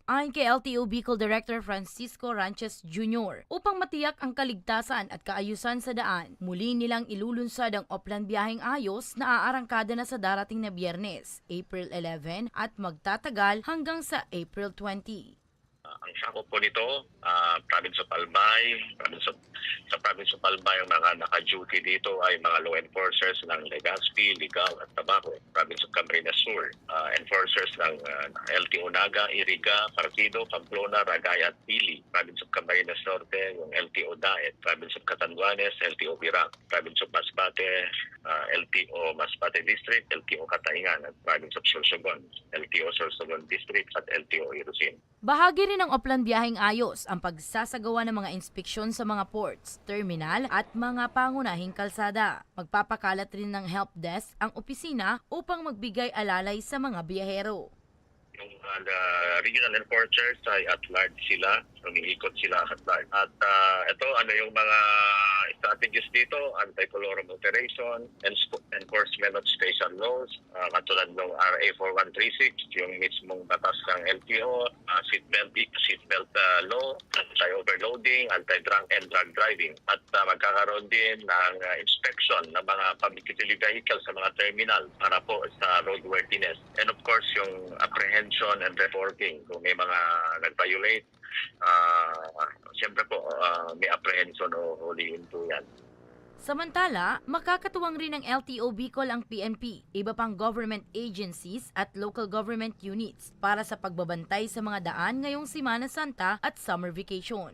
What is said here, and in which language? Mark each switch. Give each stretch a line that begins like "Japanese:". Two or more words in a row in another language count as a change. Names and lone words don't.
Filipino: Ayon kay LTO Bicol Director Francisco Ranches Jr., upang matiyak ang kaligtasan at kaayusan sa daan, muli nilang ilulunsad ang Oplan Biyaheng Ayos na aarangkada na sa darating na Biyernes, April 11 at magtatagal hanggang sa April 20. Ang sakop po nito, Province of Albay, sa Province of Albay, ang mga naka-duty dito ay mga
English: law enforcers
Filipino: ng Legazpi, Ligao at Tabaco. Province of Camarines Sur, enforcers ng LTO Naga, Iriga, Partido, Pamplona, Ragaya at Pili. Province of Camarines Norte, yung LTO Daet. Province of Catanduanes, LTO Birac. Province of Masbate, LTO Masbate District, LTO Kataingan at Province of Sorsogon, LTO Sorsogon District at LTO Irusin. Bahagi rin ng Oplan Biyaheng Ayos ang pagsasagawa ng mga inspeksyon sa mga ports, terminal at mga pangunahing kalsada. Magpapakalat rin ng help desk ang opisina upang magbigay alalay sa mga biyahero. Yung regional enforcers ay
English: at large
Filipino: sila, umiikot sila
English: at large.
Filipino: At ito, yung mga strategies dito,
English: anti-colorum operation, enforcement of special laws,
Filipino: katulad ng RA 4136, yung mismong batas ng LTO,
English: seatbelt law, anti-overloading, anti-drunk and drug driving.
Filipino: At magkakaroon din ng inspection ng mga
English: public utility vehicles
Filipino: sa mga terminal para po sa roadworthiness.
English: And of course, yung apprehension and reporting.
Filipino: Kung may mga nag-violate, siyempre po may apprehension o huliin po yan. Samantala, makakatuwang rin ng LTO Bicol ang PNP, iba pang
English: government agencies
Filipino: at
English: local government units
Filipino: para sa pagbabantay sa mga daan ngayong Semana Santa at
English: summer vacation.